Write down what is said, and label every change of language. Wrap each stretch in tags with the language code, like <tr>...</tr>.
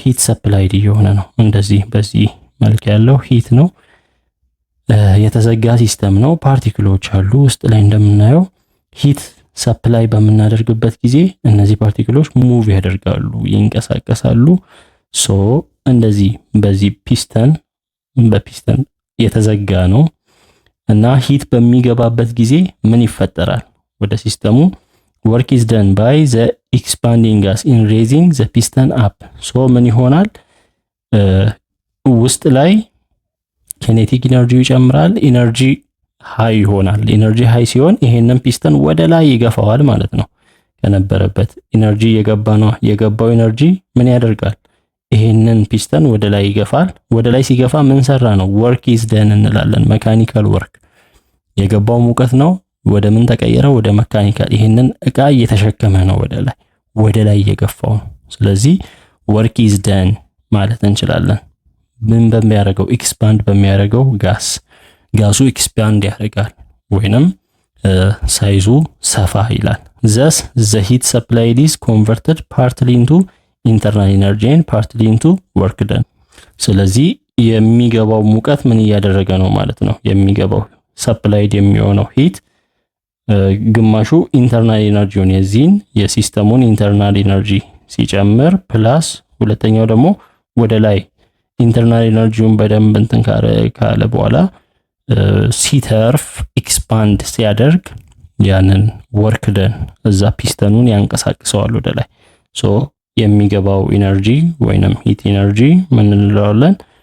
<am>ሂት ሰፕላይድ እየሆነ ነው። እንደዚህ በዚህ መልክ ያለው ሂት ነው። የተዘጋ ሲስተም ነው። ፓርቲክሎች አሉ ውስጥ ላይ እንደምናየው። ሂት ሰፕላይ በምናደርግበት ጊዜ እነዚህ ፓርቲክሎች ሙቭ ያደርጋሉ፣ ይንቀሳቀሳሉ። ሶ እንደዚህ በዚህ በፒስተን የተዘጋ ነው እና ሂት በሚገባበት ጊዜ ምን ይፈጠራል? ወደ ሲስተሙ</am> <en>work is done by the expanding gas in raising the piston up.</en> <am>ሶ ምን ይሆናል? ውስጥ ላይ ኬኔቲክ ኢነርጂው ይጨምራል፣ ኢነርጂ ሃይ ይሆናል። ኢነርጂ ሃይ ሲሆን ይሄንን ፒስተን ወደ ላይ ይገፋዋል ማለት ነው። ከነበረበት ኢነርጂ የገባው ኢነርጂ ምን ያደርጋል? ይሄንን ፒስተን ወደ ላይ ይገፋል። ወደ ላይ ሲገፋ ምን ሰራ ነው? ወርክ ኢዝ ደን እንላለን። መካኒካል ወርክ። የገባው ሙቀት ነው፣ ወደ ምን ተቀየረ? ወደ መካኒካል። ይሄንን እቃ እየተሸከመ ነው ወደ ላይ እየገፋው ነው። ስለዚህ ወርክ ኢዝ ደን ማለት እንችላለን። ምን በሚያደርገው? ኤክስፓንድ በሚያደርገው ጋሱ ኤክስፓንድ ያደርጋል ወይንም ሳይዙ ሰፋ ይላል።</am> <en>thus the heat supplied is converted partly into internal energy and partly into work done.</en> <am>ስለዚህ የሚገባው ሙቀት ምን እያደረገ ነው ማለት ነው? የሚገባው ሰፕላይድ የሚሆነው ሂት ግማሹ ኢንተርናል ኤነርጂውን የዚህን የሲስተሙን ኢንተርናል ኤነርጂ ሲጨምር ፕላስ ሁለተኛው ደግሞ ወደ ላይ ኢንተርናል ኤነርጂውን በደንብ እንትን ካለ በኋላ ሲተርፍ ኤክስፓንድ ሲያደርግ ያንን ወርክ ደን እዛ ፒስተኑን ያንቀሳቅሰዋል ወደ ላይ። ሶ የሚገባው ኢነርጂ ወይንም ሂት ኢነርጂ ምን እንለዋለን?</am>